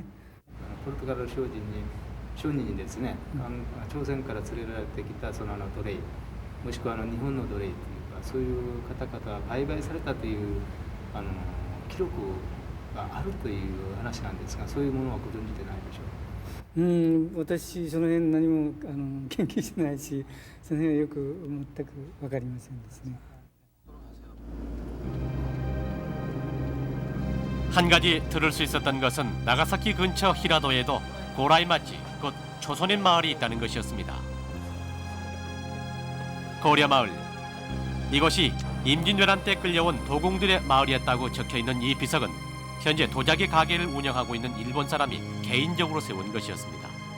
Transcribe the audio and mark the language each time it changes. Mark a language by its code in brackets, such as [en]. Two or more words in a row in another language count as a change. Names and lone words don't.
[ja] ポルトガル商人にですね、朝鮮から連れられてきたその奴隷、もしくは日本の奴隷というか、そういう方々が売買されたという記録があるという話なんですが、そういうものはご存じでないでしょうか。私その辺何も研究してないし、その辺はよく全く分かりませんですね。 [ko] 한 가지 들을 수 있었던 것은 나가사키 근처 히라도에도 고라이 맛집, 곧 조선인 마을이 있다는 것이었습니다. 고려마을. 이곳이 임진왜란 때 끌려온 도공들의 마을이었다고 적혀있는 이 비석은 현재 도자기 가게를 운영하고 있는 일본 사람이 개인적으로 세운 것이었습니다.